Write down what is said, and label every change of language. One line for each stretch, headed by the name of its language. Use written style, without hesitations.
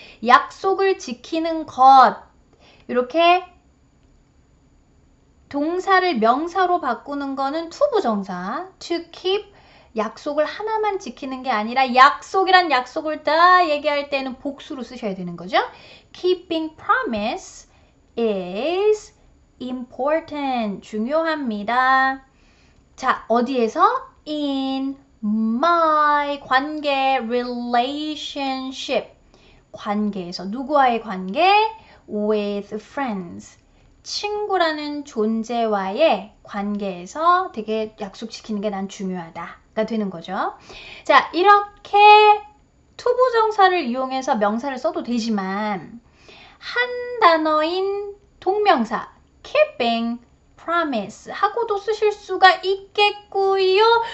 Korean: 약속을 지키는 것, 이렇게 동사를 명사로 바꾸는 거는 투부정사, to keep, 약속을 하나만 지키는 게 아니라 약속이란 약속을 다 얘기할 때는 복수로 쓰셔야 되는 거죠.
English: Keeping promise is important,
Korean: 중요합니다. 자, 어디에서?
English: In my
Korean: 관계,
English: relationship,
Korean: 관계에서. 누구와의 관계?
English: With friends,
Korean: 친구라는 존재와의 관계에서 되게 약속 지키는 게 난 중요하다가 되는 거죠. 자, 이렇게 투부정사를 이용해서 명사를 써도 되지만 한 단어인 동명사 keeping, promise 하고도 쓰실 수가 있겠고요.